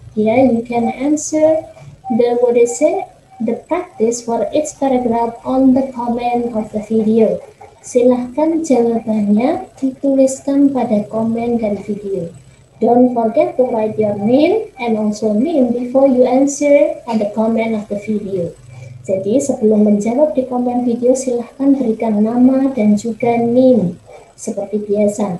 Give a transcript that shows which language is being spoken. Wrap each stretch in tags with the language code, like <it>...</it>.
<en>You can answer the practice for each paragraph on the comment of the video.</en> <id>Silahkan jawabannya dituliskan pada komen dari video.</id> <en>Don't forget to write your name and also name before you answer on the comment of the video.</en> <id>Jadi sebelum menjawab di komen video, silahkan berikan nama dan juga name seperti biasa.</id>